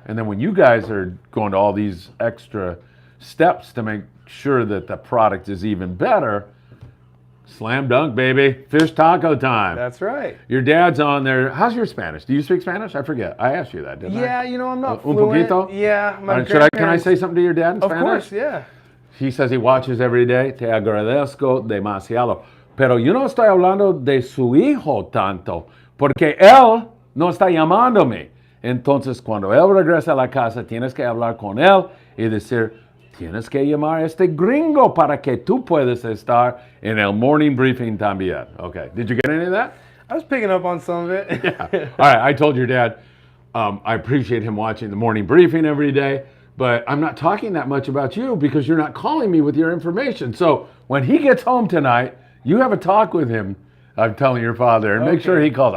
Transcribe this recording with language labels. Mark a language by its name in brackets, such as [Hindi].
[English] And then when you guys are going to all these extra steps to make sure that the product is even better, slam dunk, baby. Fish taco time. That's right. Your dad's on there. How's your Spanish? Do you speak Spanish? I forget. I asked you that, didn't I? Yeah, you know, I'm not [Spanish] Un [English] fluent. [Spanish] poquito? [English] Yeah. Can I say something to your dad in Spanish? Of course, yeah. He says he watches every day. [Spanish] Te agradezco demasiado. Pero yo no estoy hablando de su hijo tanto, porque él no está llamándome. Entonces, cuando él regresa a la casa, tienes que hablar con él y decir, tienes que llamar a este gringo para que tú puedas estar en el morning briefing también. [English] Okay. Did you get any of that? I was picking up on some of it. Yeah. All right. I told your dad, I appreciate him watching the morning briefing every day, but I'm not talking that much about you because you're not calling me with your information. So when he gets home tonight, you have a talk with him. I'm telling your father, and make sure he calls.